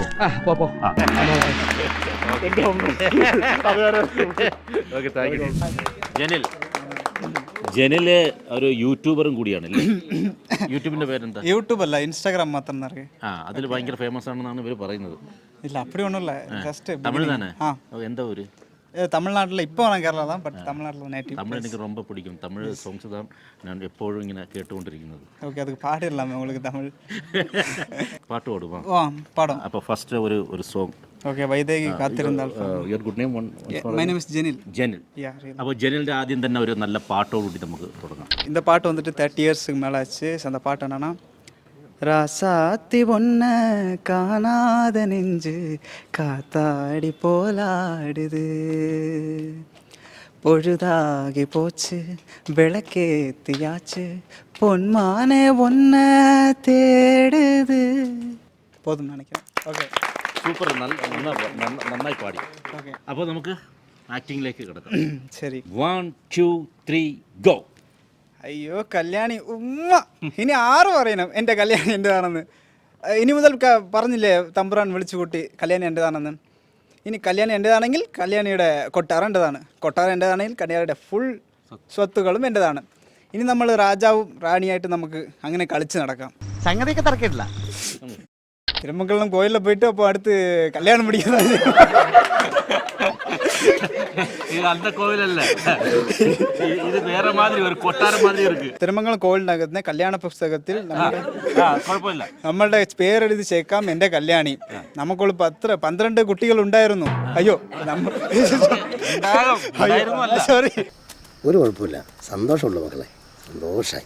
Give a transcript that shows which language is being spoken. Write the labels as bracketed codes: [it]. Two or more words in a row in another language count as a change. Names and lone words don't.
[ml] ജനില് ഒരു യൂട്യൂബറും കൂടിയാണ്. യൂട്യൂബിന്റെ പേരെന്താ? യൂട്യൂബ് അല്ല, ഇൻസ്റ്റാഗ്രാം മാത്രം. അതിൽ ഭയങ്കര ഫേമസ് ആണെന്നാണ് ഇവര് പറയുന്നത്. [ta] இல்ல அப்படி ஒன்றும் இல்லை, ஜஸ்ட் தமிழ் தானே? எந்த ஊர்? தமிழ்நாட்டில் இப்போ நான் கேரளா தான், பட் தமிழ்நாட்டில் நேட்டிவ். தமிழ் எனக்கு ரொம்ப பிடிக்கும். தமிழ் சாங்ஸ் தான் நான் எப்பொழுதும் இங்கே கேட்டுக்கொண்டிருக்கிறது. ஓகே, அதுக்கு பாடிடலாமே உங்களுக்கு தமிழ் பாட்டு ஓடுமா? பாடும். அப்போ ஃபர்ஸ்ட் ஒரு சாங். [ml] ഓക്കെ, വൈദേഹി കാത്തിരുന്നാൽ. [en] Your good name? My name is Jenil. [ml] അപ്പോൾ ജെനിലിൻ്റെ ആദ്യം തന്നെ ഒരു നല്ല പാട്ടോടുകൂടി നമുക്ക് തുടങ്ങാം. [ta] இந்த பாட்டு வந்துட்டு 30 இயர்ஸ்க்கு மேலே ஆச்சு. அந்த பாட்டு என்னன்னா, ராசாத்தி பொண்ண காணாத நெஞ்சு காத்தாடி போலாடுது, பொழுதாகி போச்சு விளக்கேத்தியாச்சு பொன்மானே ஒன்ன தேடுது. போதும் நினைக்கிறேன். [ml] ഓക്കെ, സൂപ്പർ, നന്നായി പാടി. ഓക്കെ, അപ്പോൾ നമുക്ക് ആക്ടിങ്ങിലേക്ക് കിടക്കാം. ശരി. 1 2 3 ഗോ. അയ്യോ കല്യാണി ഉമ്മ, ഇനി ആറ് പറയണം എൻ്റെ കല്യാണി എൻ്റെതാണെന്ന്. ഇനി മുതൽ പറഞ്ഞില്ലേ തമ്പുരാൻ വിളിച്ചു കൂട്ടി കല്യാണി എൻ്റെതാണെന്ന്. ഇനി കല്യാണി എൻ്റെതാണെങ്കിൽ കല്യാണിയുടെ കൊട്ടാരം എൻ്റെതാണ്, കൊട്ടാരം എൻ്റെതാണെങ്കിൽ കല്യാണിയുടെ ഫുൾ സ്വത്തുകളും എൻ്റെതാണ്. ഇനി നമ്മൾ രാജാവും റാണിയായിട്ട് നമുക്ക് അങ്ങനെ കളിച്ച് നടക്കാം. സംഗതിയൊക്കെ തറക്കിട്ടില്ല. തിരുമംഗലം കോയിലിൽ പോയിട്ട് അപ്പോൾ അടുത്ത് കല്യാണം പിടിക്കുന്നത്. [ta] இது அந்த கோவில் அல்ல, இது வேற மாதிரி ஒரு கொட்டார மாதிரி இருக்கு. [ml] തിരുമംഗലം കോവിലിനകത്ത് കല്യാണ പുസ്തകത്തിൽ കുഴപ്പമില്ല, നമ്മളുടെ പേരെഴുതി ചേക്കാം എൻ്റെ കല്യാണി. നമുക്കുള്ള 12 കുട്ടികൾ ഉണ്ടായിരുന്നു. അയ്യോ സോറി, ഒരു കുഴപ്പമില്ല, സന്തോഷമുള്ളൂ മക്കളെ, സന്തോഷായി.